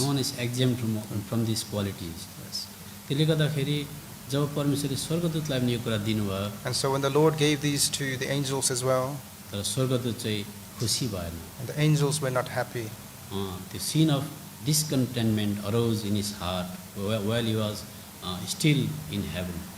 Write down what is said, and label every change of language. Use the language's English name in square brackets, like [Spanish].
[English] No one is exempt from these qualities. [Nepali] त्यसले गर्दाखेरि जब परमेश्वरले स्वर्गदूतलाई पनि यो कुरा दिनुभयो, [English] And so when the Lord gave these to the angels as well, [Nepali] तर स्वर्गदूत चाहिँ खुसी भएन। [English] and the angels were not happy. The scene of discontentment arose in his heart while he was still in heaven.